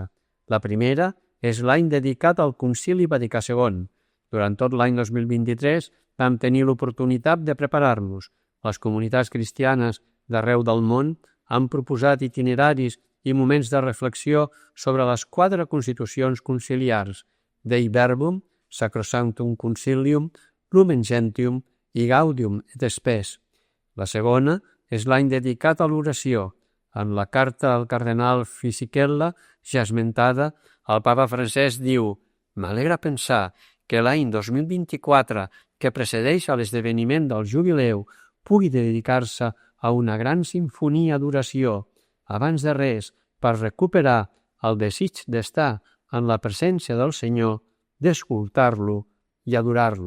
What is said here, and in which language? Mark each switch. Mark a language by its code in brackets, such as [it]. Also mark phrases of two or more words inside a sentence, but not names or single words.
[ca] La primera és l'any dedicat al Concili Vaticà II. Durant tot l'any 2023 vam tenir l'oportunitat de preparar-nos. Les comunitats cristianes d'arreu del món han proposat itineraris i moments de reflexió sobre les 4 constitucions conciliars, Dei Verbum, Sacrosanctum Concilium, Lumen Gentium i Gaudium et Spes. La segona és l'any dedicat a l'oració. En la carta al cardenal Fisichella, ja esmentada, el papa Francesc diu: «M'alegra pensar que l'any 2024, que precedeix a l'esdeveniment del jubileu, pugui dedicar-se a una gran sinfonia d'oració, abans de res, per recuperar el desig d'estar en la presència del Senyor, d'escoltar-lo i adorar-lo».